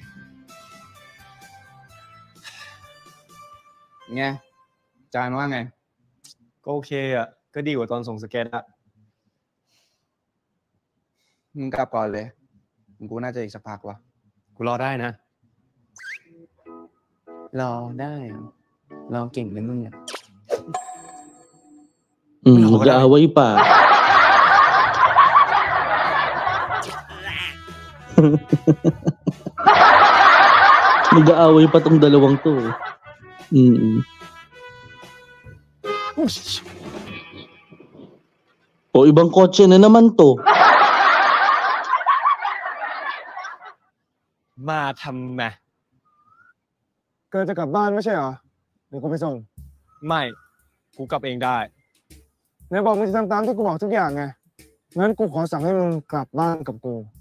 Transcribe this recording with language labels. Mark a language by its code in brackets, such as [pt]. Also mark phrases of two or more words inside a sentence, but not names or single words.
[th] ไงอาจารย์ว่าไง ก็โอเคอ่ะ ก็ดีกว่าตอนส่งสเก็ตอะมึงกลับก่อนเลยกูน่าจะอีกสักพักวะกูรอได้นะ รอได้รอเก่งเลยมึงเนี่ย [tl] Mag-aaway pa. Mag-aaway pa tong dalawang to. O, ibang kotse na naman to. [th] มาทำไม เกิดจะกลับบ้านไม่ใช่เหรอเดี๋ยวกูไปส่ง ไม่ กูกลับเองได้ ไหนบอกมึงจะทำตามที่กูบอกทุกอย่างไงงั้นกูขอสั่งให้มึงกลับบ้านกับกู